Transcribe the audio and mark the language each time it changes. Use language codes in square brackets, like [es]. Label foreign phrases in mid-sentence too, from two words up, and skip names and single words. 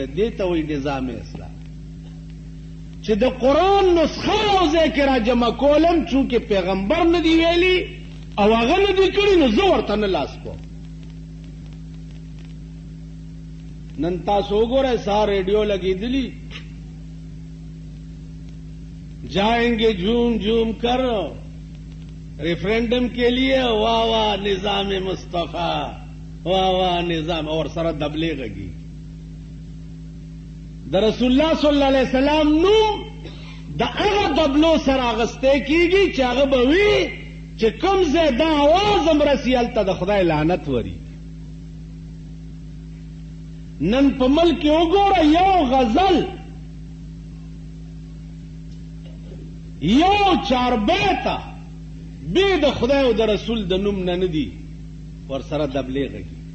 [ps] دې ته وایي نظام اسلام. چې د قرآن نسخه یو ځای کې را جمع کولم چونکې پیغمبر نه دی ویلي او هغه نه دی کړي نو زه ورته نه لاس کوم. نن تاسو وګورئ سهار ریډیو لګېدلي [ur] جائیں گے جھوم جھوم کر ریفرینڈم کے لیے واہ واہ نظام مصطفیٰ واہ واہ نظام [ps] اور سره دبلې غږی. د رسول الله صلی الله علیه وسلم نوم د هغه دبلو سره اغستی کیږي چې هغه به وي چې کوم ځای دا आवाज هم رسي هلته د خدای لعنت وري. نن په ملک کې وګوره یو غزل یو چاربیته بې د خدای او د رسول د نوم نه دي ورسره تبلیغ کوي.